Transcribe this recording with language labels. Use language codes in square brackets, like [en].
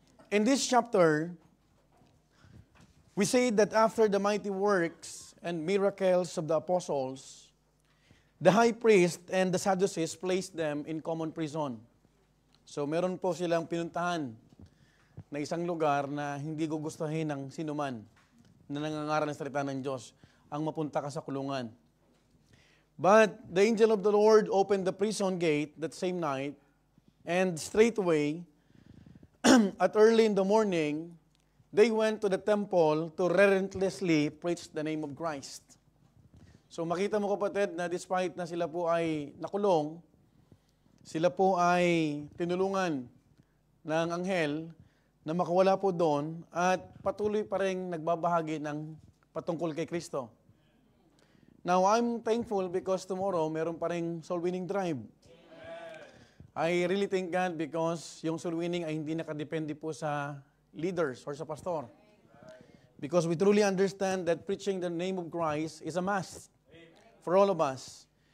[en] in this chapter, we see that after the mighty works and miracles of the apostles, the high priest and the Sadducees placed them in common prison. [tl] So meron po silang pinuntahan na isang lugar na hindi gugustuhin ng sinuman na nangangaral ng salita ng Diyos ang mapunta ka sa kulungan. [en] But the angel of the Lord opened the prison gate that same night, and straightway, at early in the morning, they went to the temple to relentlessly preach the name of Christ. [tl] So makita mo kapatid na despite na sila po ay nakulong, sila po ay tinulungan ng anghel na makawala po doon at patuloy pa rin nagbabahagi ng patungkol kay Kristo. [en] Now, I'm thankful because tomorrow [tl] meron pa rin [en] soul winning drive. I really thank God because yung soul winning [tl] ay hindi nakadepende po sa [en] leaders or sa pastor. Because we truly understand that preaching the name of Christ is a must for all of us.